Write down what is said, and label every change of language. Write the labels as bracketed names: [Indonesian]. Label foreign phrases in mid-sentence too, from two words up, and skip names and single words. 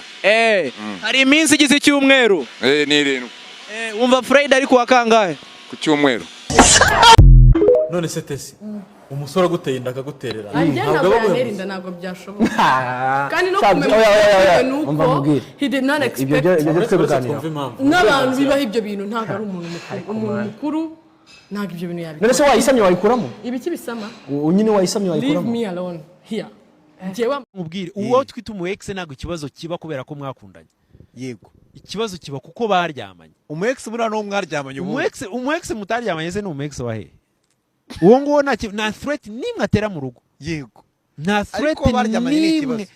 [Kinyarwanda] Hari iminsi igize icyumweru. Ni 7. Wumva Friday ari kuwa kangahe? Ku cyumweru. None se tesi. Umusore guteye inda akaguterera. Ntabwo byashoboka. Kandi no kumenya nuko [English] he did not expect. [Kinyarwanda] N'abantu bibaho ibyo bintu ntabwo ari umuntu mukuru. Ntabwo ibyo bintu yabikora. None se wayisamye wayikuramo? Ibiki bisama? Unyine wayisamye wayikuramo? [English] Leave me alone here. [Kinyarwanda] Jewe mubwire uwo twita umu ex ntabwo ikibazo kiba kubera ko mwakundanye. Yego. Ikibazo kiba kuko baryamanye. Umu ex bura no mwaryamanye ubu. Umu ex mutaryamanye se ni umu ex wahe? Uwo ngo na threat nimwe atera mu rugo. Yego. Na threat nimwe.